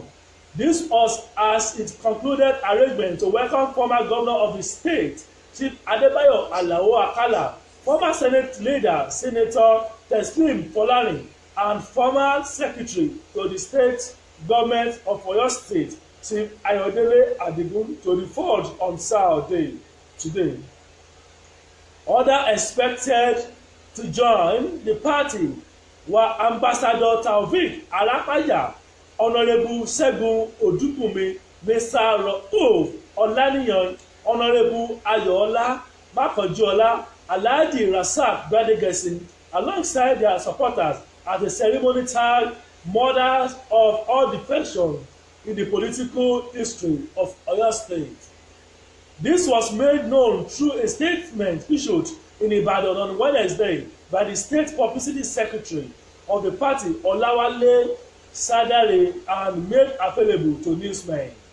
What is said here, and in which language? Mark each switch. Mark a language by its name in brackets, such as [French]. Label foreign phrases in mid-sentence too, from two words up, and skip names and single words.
[English] This was as it concluded arrangement to welcome former governor of the state, Chief Adebayo Alao Akala, former Senate leader, Senator Teslim Folani, and former secretary to the state government of Oyo State, Chief Ayodele Adigun, to the fold on Saturday today. Others expected to join the party were Ambassador Taofeek Alapaya, Honourable Segun Odukunmi, Mr. Rauf Olaniyan, Honourable Ayoola Makanjuola, Alhaji Rasaq Gbadegesin, alongside their supporters at the ceremony tagged "Mothers of all defections in the political history of Oyo State." This was made known through a statement issued in Ibadan on Wednesday by the state publicity secretary of the party, Olawale Sadare, and made available to newsmen.